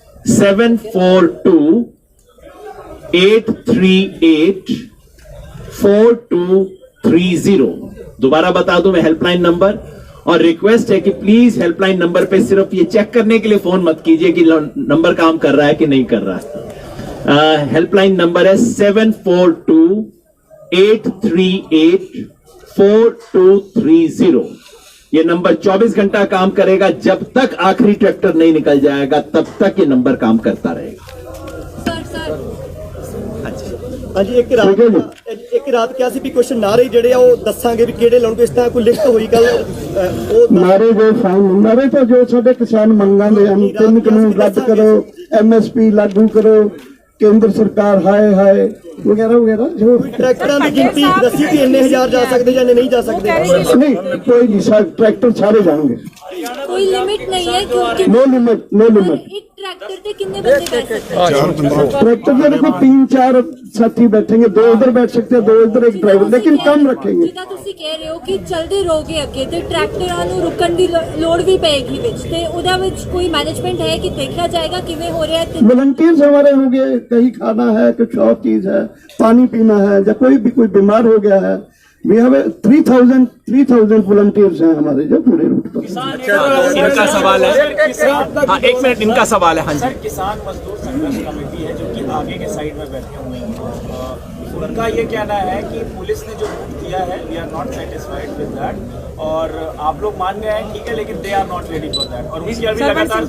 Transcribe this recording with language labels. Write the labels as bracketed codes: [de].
[hi] 742-838-4230 दोबारा बता दूं मैं हेल्पलाइन नंबर और रिक्वेस्ट है कि प्लीज हेल्पलाइन नंबर पे सिर्फ ये चेक करने के लिए फोन मत कीजिए कि नंबर काम कर रहा है कि नहीं कर रहा है हेल्पलाइन नंबर है 742-838-4230 ये नंबर 24 घंटा काम करेगा जब तक आखिरी ट्रैक्टर नहीं निकल जाएगा तब तक ये नंबर काम करता रहेगा [pa] ਹਾਂਜੀ ਇੱਕ ਰਾਤ ਕਿਹਾ ਸੀ ਵੀ ਕੁਐਸਚਨ ਨਾਰੇ ਜਿਹੜੇ ਆ ਉਹ ਦੱਸਾਂਗੇ ਵੀ ਕਿਹੜੇ ਲਾਉਣਗੇ ਇਸ ਤਰ੍ਹਾਂ ਕੋਈ ਲਿਖਤ ਹੋਈ ਗੱਲ ਉਹ [hi] नारे जो फाइन नारे तो जो साडे किसान मंगां दे हम 3 कानून रद्द करो MSP लागू करो केंद्र सरकार हाय हाय वगैरह वगैरह जो [pa] ਟਰੈਕਟਰਾਂ ਦੀ ਗਿਣਤੀ ਦੱਸੀ ਕਿ ਇੰਨੇ ਹਜ਼ਾਰ ਜਾ ਸਕਦੇ ਜਾਂ ਨਹੀਂ ਜਾ ਸਕਦੇ [hi] नहीं कोई नहीं ट्रैक्टर सारे जाएंगे कोई लिमिट नहीं है क्योंकि [en] no limit [hi] एक ट्रैक्टर पे कितने बंदे बैठ सकते हैं ट्रैक्टर में देखो 3-4 साथी बैठेंगे 2 उधर बैठ सकते हैं 2 इधर एक ड्राइवर लेकिन कम रखेंगे [pa] ਜਿੱਦਾਂ ਤੁਸੀਂ ਕਹਿ ਰਹੇ ਹੋ ਕਿ ਚਲਦੇ ਰਹੋਗੇ ਅੱਗੇ ਤੇ ਟਰੈਕਟਰਾਂ ਨੂੰ ਰੁਕਣ ਦੀ ਲੋੜ ਵੀ ਪਏਗੀ ਵਿੱਚ ਤੇ ਉਹਦਾ ਵਿੱਚ ਕੋਈ [hi] मैनेजमेंट है कि देखा जाएगा किਵੇਂ हो रहा है वॉलंटियर्स हमारे होंगे कहीं खाना है कुछ और चीज है पानी पीना है या कोई बीमार हो गया है वी हैव 3000 वॉलंटियर्स हैं हमारे जो पूरे रूट पर इनका सवाल है हाँ 1 मिनट इनका सवाल है हाँ जी किसान मजदूर संघर्ष कमेटी है जो कि आगे के साइड में बैठे हुए हैं उनका ये कहना है कि पुलिस ने जो रूट दिया है [en] we are not satisfied with that [hi] और आप लोग मान गए हैं ठीक है लेकिन [en] they are not ready for that [hi] और उसकी अभी लगातार